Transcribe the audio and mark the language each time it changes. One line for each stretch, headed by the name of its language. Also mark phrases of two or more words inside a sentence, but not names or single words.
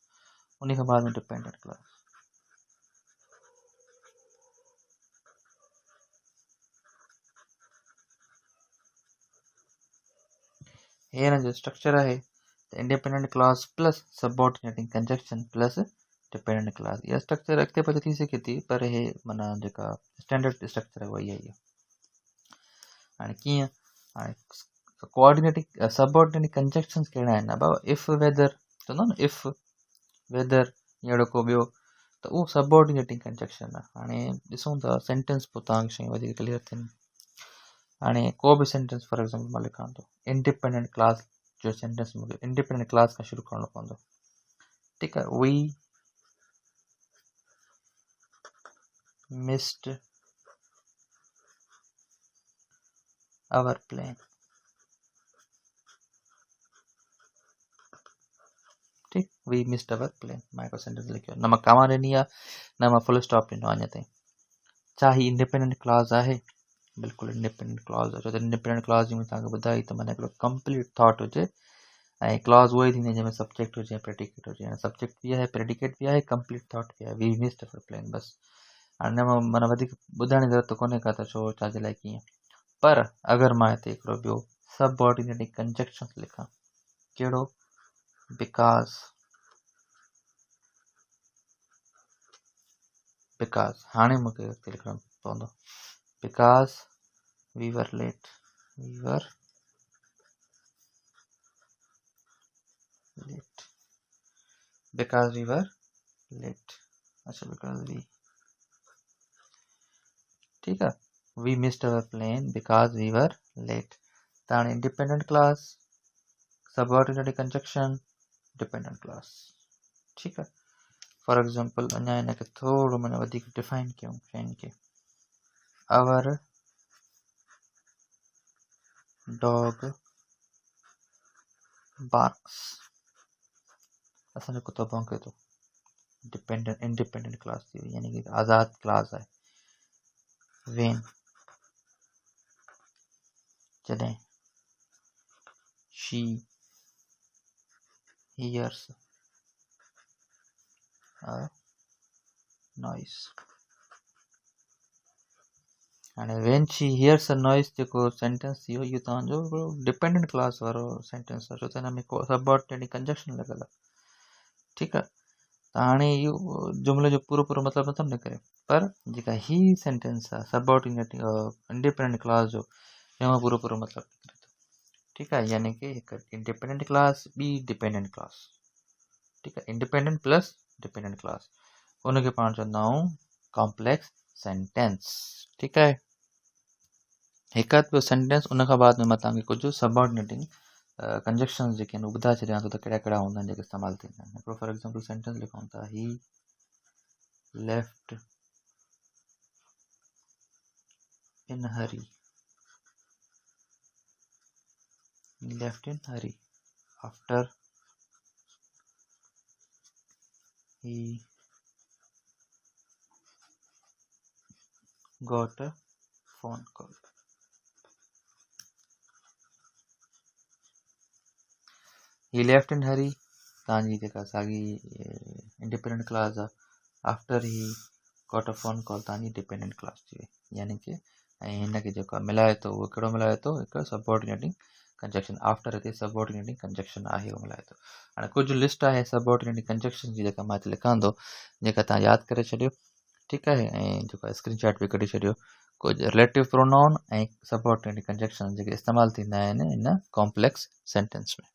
Sindhi: उन खां बाद में
English: dependent clause,
Sindhi: हे हिन जो स्ट्रक्चर आहे त
English: independent clause plus subordinating conjunction plus dependent clause.
Sindhi: इहा स्ट्रक्चर अॻिते पछी थी सघे थी, पर हे माना जेका
English: standard structure
Sindhi: आहे उहा इहा ई आहे। हाणे कीअं? हाणे
English: coordinating subordinating conjunctions
Sindhi: कहिड़ा आहिनि? अब
English: if whether
Sindhi: चवंदो न,
English: if whether
Sindhi: अहिड़ो को ॿियो, त उहो
English: subordinating conjunction
Sindhi: आहे। हाणे ॾिसूं था सेंटेंस पोइ तव्हांखे शयूं वधीक क्लियर थियनि। हाणे को बि सेंटेंस
English: for example
Sindhi: मां लिखां थो,
English: independent class
Sindhi: जो सेंटेंस मूंखे
English: independent class
Sindhi: खां शुरू करणो पवंदो। ठीकु आहे,
English: we missed our plane. ठीकु, we missed our plane,
Sindhi: मां हिकिड़ो सेंटेंस लिखियो, न मां कामा ॾिनी आहे न मां
English: full stop
Sindhi: ॾिनो आहे अञा ताईं। छा ही
English: independent clause
Sindhi: आहे? बिल्कुलु
English: independent clause
Sindhi: आहे। छो त
English: independent clause
Sindhi: जी मैं तव्हांखे ॿुधाई त माना हिकिड़ो
English: complete thought
Sindhi: हुजे, ऐं क्लॉज उहो ई थींदी जंहिंमें सब्जेक्ट हुजे ऐं प्रेडिकेट हुजे। सब्जेक्ट बि आहे, प्रेडिकेट बि आहे,
English: complete thought
Sindhi: बि आहे,
English: we missed our plane.
Sindhi: बसि हाणे हिन में माना वधीक ॿुधाइण जी ज़रूरत कोन्हे का त छो छाजे लाइ कीअं। पर अगरि मां हिते हिकिड़ो ॿियो
English: subordinating conjunction
Sindhi: लिखां, कहिड़ो? बिकॉज़, बिकॉज़ हाणे मूंखे हिते लिखणो पवंदो
English: because we were late. We were late because we were late. अच्छा, because we,
Hindi: ठीक है,
English: we missed our plane because we were late. ताण independent class, subordinate conjunction, dependent class.
Hindi: ठीक है.
English: For example,
Sindhi: अञा हिनखे थोरो माना वधीक डिफाइन कयूं शयुनि खे.
English: Our dog barks.
Sindhi: असांजो कुत्तो भौंके थो.
English: independent class
Sindhi: थी वई, यानी कि आज़ाद क्लास आहे.
English: When, जॾहिं. She hears a noise.
Sindhi: हाणे
English: when she hears a noise
Sindhi: जेको सेंटेंस थी वियो, इहो तव्हांजो
English: dependent class
Sindhi: वारो सेंटेंस आहे, छो त हिन में को
English: subordinate conjunction
Sindhi: लॻल आहे. ठीकु आहे. त हाणे इहो जुमिले जो पूरो मतिलबु नथो निकिरे, पर जेका ही सेंटेंस आहे
English: subordinate independent class
Sindhi: जो, जंहिंमें पूरो मतिलबु निकिरे थो. ठीकु आहे. यानी कि हिकु
English: independent class,
Sindhi: ॿी
English: dependent class.
Sindhi: ठीकु आहे.
English: independent plus dependent class,
Sindhi: हुनखे पाण चवंदा आहियूं
English: complex sentence.
Sindhi: ठीकु आहे. हिकु हथु ॿियो सेंटेंस, उन खां बाद में मां तव्हांखे कुझु
English: subordinating conjunctions
Sindhi: जेके आहिनि ॿुधाए छॾियां थो त कहिड़ा कहिड़ा हूंदा आहिनि जेके इस्तेमालु थींदा आहिनि. हिकिड़ो
English: for example
Sindhi: सेंटेंस लिखूं था,
English: he left in hurry. left in hurry after he got a phone call. He left in hurry,
Sindhi: तव्हांजी जेका साॻी
English: independent class
Sindhi: आहे.
English: after he got a phone call,
Sindhi: तव्हांजी
English: dependent class
Sindhi: थी वई. यानी कि ऐं हिनखे जेको मिलाए थो, उहो कहिड़ो मिलाए थो, हिकु
English: subordinating conjunction.
Sindhi: आफ्टर हिते
English: subordinating conjunction
Sindhi: आहे, उहो मिलाए थो. हाणे कुझु लिस्ट आहे
English: subordinating conjunction
Sindhi: जी, जेका मां हिते लिखां थो, जेका तव्हां यादि करे छॾियो. ठीकु आहे. ऐं जेको स्क्रीनशॉट बि कढी छॾियो. कुझु
English: relative pronoun
Sindhi: ऐं
English: subordinating conjunction
Sindhi: जेके इस्तेमालु थींदा आहिनि
English: in complex sentence
Sindhi: में.